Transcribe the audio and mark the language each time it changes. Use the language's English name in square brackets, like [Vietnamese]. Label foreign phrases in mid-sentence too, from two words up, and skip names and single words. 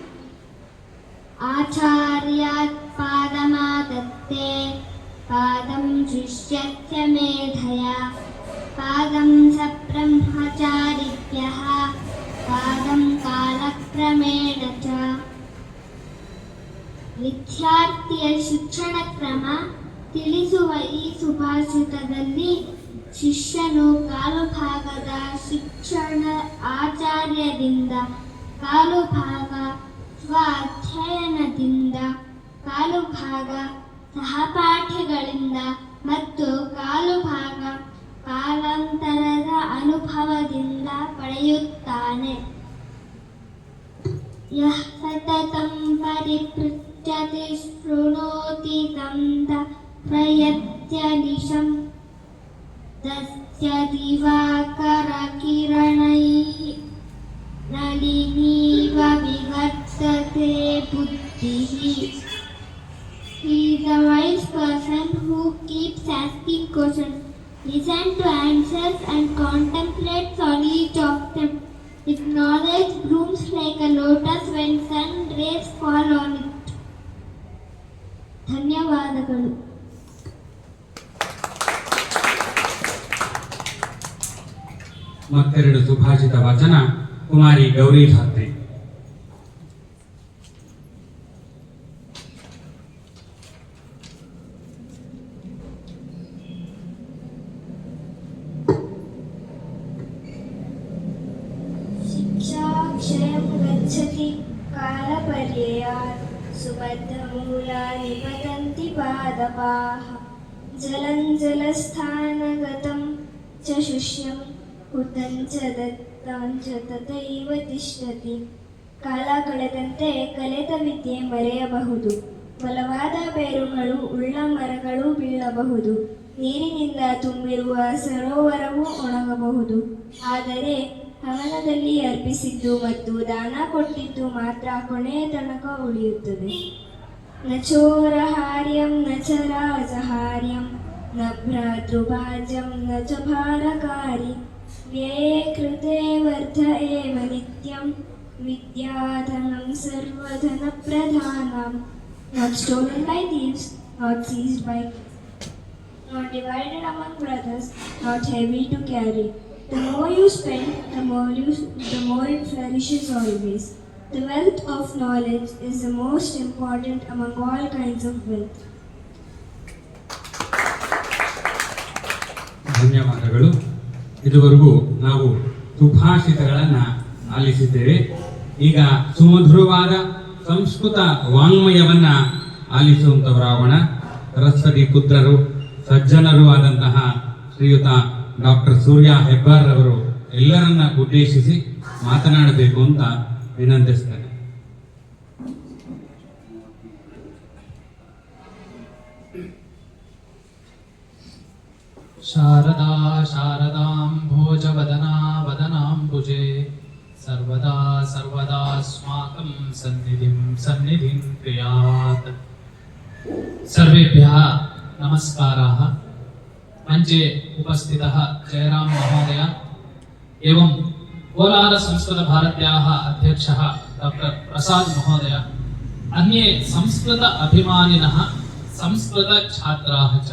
[Sanskrit] ಆಚಾರ್ಯಾತ್ ಪಾದಮಾದತ್ತೆ ಪಾದಂ ಶಿಷ್ಯಸ್ಯ ಮೇಧಯ ಪಾದಂ ಸ ಬ್ರಹ್ಮಚಾರಿಭ್ಯಃ ಪಾದಂ ಕಾಲಕ್ರಮೇಣ ಚ. [Kannada] ವಿದ್ಯಾರ್ಥಿಯ ಶಿಕ್ಷಣ ಕ್ರಮ ತಿಳಿಸುವ ಈ ಸುಭಾಷಿತದಲ್ಲಿ ಶಿಷ್ಯನು ಕಾಲು ಭಾಗದ ಶಿಕ್ಷಣ ಆಚಾರ್ಯರಿಂದ, ಕಾಲು ಭಾಗ ಸ್ವ ಅಧ್ಯಯನದಿಂದ, ಕಾಲು ಭಾಗ ಸಹಪಾಠಿಗಳಿಂದ ಮತ್ತು ಕಾಲು ಭಾಗ ಕಾಲಾಂತರದ ಅನುಭವದಿಂದ ಪಡೆಯುತ್ತಾನೆ. [Sanskrit] ಯಃ ಸತತಂ ಪರಿಪೃಚ್ಯತೆ ಶೃಣೋತಿ तं ಪ್ರಯತ್ಯನಿಶಂ ತಸ್ಯ ದಿವಾಕರಕಿರಣೈಃ ನಳಿನೀವ ವಿವರ್ತತೆ ಬುದ್ಧಿಃ. [English] He is a wise person who keeps asking questions, listens to answers and contemplates on each of them. His knowledge blooms like a lotus when sun rays fall on it. [Kannada] ಧನ್ಯವಾದಗಳು. ಮತ್ತೆರಡು ಸುಭಾಷಿತ ವಾಚನ ಕುಮಾರಿ ಗೌರಿ ಧಾತ್ರಿ. [Sanskrit] ಶಿಕ್ಷಾ ಕ್ಷಯಂ ಗಚ್ಚತಿ ಕಾಲಪರ್ಯಯಾತ್ ಸುಬದ್ಧಮೂಲಾನಿ ಪತಂತಿ ಪಾದಪಾಃ. ಜಲಂ ಜಲಸ್ಥಾನಗತಂ ಚ ಶುಷ್ಯಂ ಹುತಂ ಚ ದತ್ತಾಂ ಚ ತಥೈವ ತಿಷ್ಠತಿ. [Kannada] ಕಾಲ ಕಳೆದಂತೆ ಕಲಿತ ವಿದ್ಯೆ ಮರೆಯಬಹುದು, ಬಲವಾದ ಬೇರುಗಳು ಉಳ್ಳ ಮರಗಳು ಬೀಳಬಹುದು, ನೀರಿನಿಂದ ತುಂಬಿರುವ ಸರೋವರವು ಒಣಗಬಹುದು. ಆದರೆ ಹವನದಲ್ಲಿ ಅರ್ಪಿಸಿದ್ದು ಮತ್ತು ದಾನ ಕೊಟ್ಟಿದ್ದು ಮಾತ್ರ ಕೊನೆಯ ತನಕ ಉಳಿಯುತ್ತದೆ. [Sanskrit] ನ ಚೋರಹಾರ್ಯಂ ನ ಚ ರಾಜಹಾರ್ಯಂ ನ ಭ್ರಾತೃಭಾಜ್ಯಂ ನ ಚ ಭಾರಕಾರಿ. ವ್ಯಯೇ ಕೃತೆ ವರ್ಧ ಏವ ನಿತ್ಯಂ ವಿದ್ಯಾಧನಂ ಸರ್ವಧನಪ್ರಧಾನಂ. [English] Not stolen by thieves, not seized by, not divided among brothers, not heavy to carry. The more you spend, the more it flourishes always. The wealth of knowledge is the most important among all kinds of wealth. [Kannada] ಧನ್ಯವಾದಗಳು. ಇದುವರೆಗೂ ನಾವು ಸುಭಾಷಿತಗಳನ್ನ ಆಲಿಸಿದ್ದೇವೆ. ಈಗ ಸುಮಧುರವಾದ ಸಂಸ್ಕೃತ ವಾಂಗ್ಮಯವನ್ನ ಆಲಿಸುವಂತವರಾಗೋಣ. ಸರಸ್ವತಿ ಪುತ್ರರು, ಸಜ್ಜನರು ಆದಂತಹ ಶ್ರೀಯುತ ಡಾಕ್ಟರ್ ಸೂರ್ಯ ಹೆಬ್ಬಾರ್ ಅವರು ಎಲ್ಲರನ್ನ ಉದ್ದೇಶಿಸಿ ಮಾತನಾಡಬೇಕು ಅಂತ ವಿನಂತಿಸ್ತೇನೆ. [Sanskrit] ಶಾರದಾ ಶಾರದಾಂ ಭೋಜವದನಾ ವದನಾಂಬುಜೆ ಸರ್ವದಾ ಸರ್ವದಾಸ್ಮಾಕಂ ಸನ್ನಿಧಿಂ ಕ್ರಿಯಾತ್. ಸರ್ವೇಭ್ಯಃ ನಮಸ್ಕಾರಾः. ಮಂಚೆ उपस्थितः जयराम महोदय एवं कोलार संस्कृत भारत्याः अध्यक्षः डॉक्टर प्रसाद महोदय, अन्ये संस्कृत अभिमानिनः, संस्कृत छात्राः च.